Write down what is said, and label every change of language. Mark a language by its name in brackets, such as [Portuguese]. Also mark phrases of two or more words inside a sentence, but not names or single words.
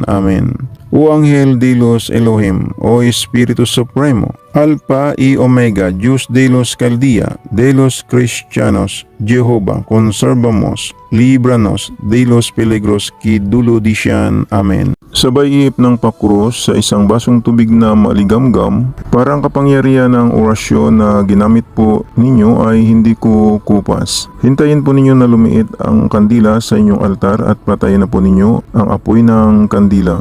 [Spanish] Amen. O Ángel de los Elohim, o Espíritu Supremo, Alpha y Omega, Diyos de los Caldea, de los Cristianos, Jehová, conservamos, líbranos de los peligros que dulo dicen. Amen. [Filipino] Sabay ihip ng pakros sa isang basong tubig na maligamgam, para ang kapangyarihan ng orasyon na ginamit po ninyo ay hindi ko kupas. Hintayin po ninyo na lumiit ang kandila sa inyong altar at patayin na po ninyo ang apoy ng kandila.